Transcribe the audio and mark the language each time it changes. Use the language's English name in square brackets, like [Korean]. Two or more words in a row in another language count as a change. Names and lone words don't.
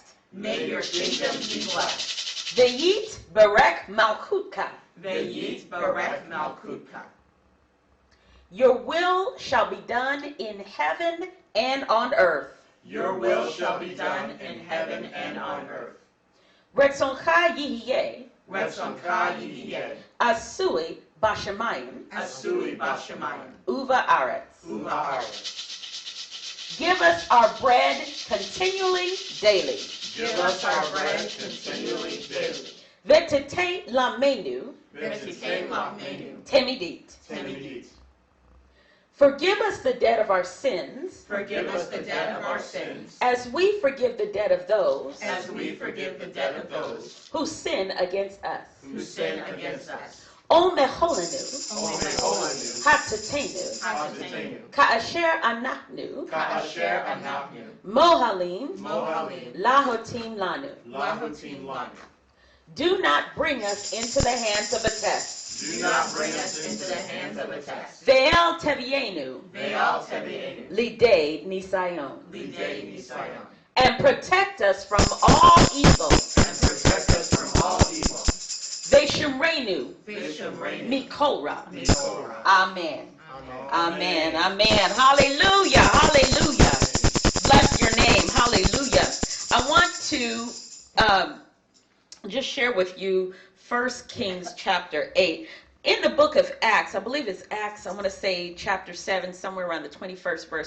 [English] May your kingdom be blessed. [Hebrew] ויתברך מלכותך. ויתברך מלכותך. [English] Your will shall be done in heaven and on earth. Your will shall be done in heaven and on earth. [Hebrew] רצונך יהיה. רצונך יהיה. עשוי בשמים. עשוי בשמים. ובארץ. ובארץ. [English] Give us our bread continually daily. Give us our bread continually daily. [Hebrew] ותתן לנו. ותתן לנו. Temidit. Temidit. [English] Forgive us the debt of our sins. Forgive us the debt of our sins. As we forgive the debt of those. As we forgive the debt of those. Who sin against us. Who sin against us. [Hebrew] Omecholenu. Omecholenu. Hatatenu. Hatatenu. כאשר אנחנו. כאשר אנחנו. Mohalim. Mohalim. לחוטאים לנו. לחוטאים לנו. [English] Do not bring us into the hands of a test. Do not bring us into the hands of a test. [Hebrew] ואל תביאנו. ואל תביאנו. לידי ניסיון. לידי ניסיון. [English] And protect us from all evil. And protect us from all evil. [Hebrew] Ve'shemrenu. Ve'shemrenu. Mikorah. Mikorah. [English] Amen. Amen. Amen. Hallelujah. Hallelujah. Bless your name. Hallelujah. I want to just share with you 1 Kings chapter 8. In the book of Acts, I believe it's Acts, I want to say chapter 7, somewhere around the 21st verse.